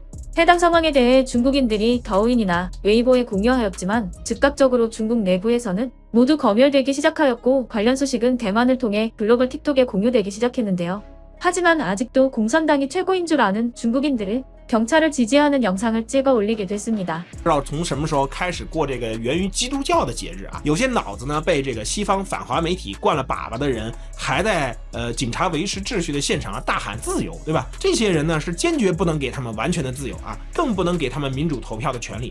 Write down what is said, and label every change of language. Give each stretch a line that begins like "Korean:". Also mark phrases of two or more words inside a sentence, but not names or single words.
Korean: 해당 상황에 대해 중국인들이 더우인이나 웨이보에 공유하였지만 즉각적으로 중국 내부에서는 모두 검열되기 시작하였고 관련 소식은 대만을 통해 글로벌 틱톡에 공유되기 시작했는데요. 하지만 아직도 공산당이 최고인 줄 아는 중국인들은 경찰을 지지하는 영상을 찍어 올리게 됐습니다.
Chinese: 不知道从什么时候开始过这个源于基督教的节日啊？有些脑子呢被这个西方反华媒体灌了粑粑的人，还在警察维持秩序的现场啊大喊自由，对吧？这些人呢是坚决不能给他们完全的自由啊，更不能给他们民主投票的权利。